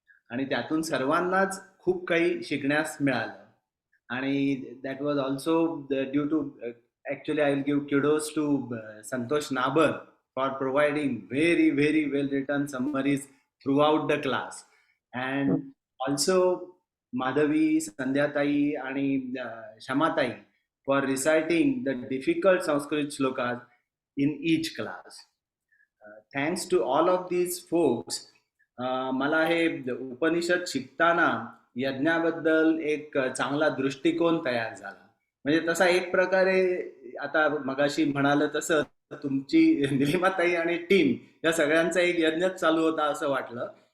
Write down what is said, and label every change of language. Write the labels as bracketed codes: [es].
[mr] आणि त्यातून सर्वांनाच खूप काही शिकण्यास मिळालं. [en] आणि that was also due to actually I will give kudos to Santosh Nabar for providing very very well written summaries throughout the class. And also Madhavi, संध्याताई आणि क्षमाताई for reciting the difficult Sanskrit shlokas in each class. Thanks to all of these folks, [mr] मला हे उपनिषद शिकताना यज्ञाबद्दल एक चांगला दृष्टिकोन तयार झाला. म्हणजे तसा एक प्रकारे आता मगाशी म्हणाल तसं तुमची निलिमाताई आणि टीम या सगळ्यांचा एक यज्ञच चालू होता असं वाटलं.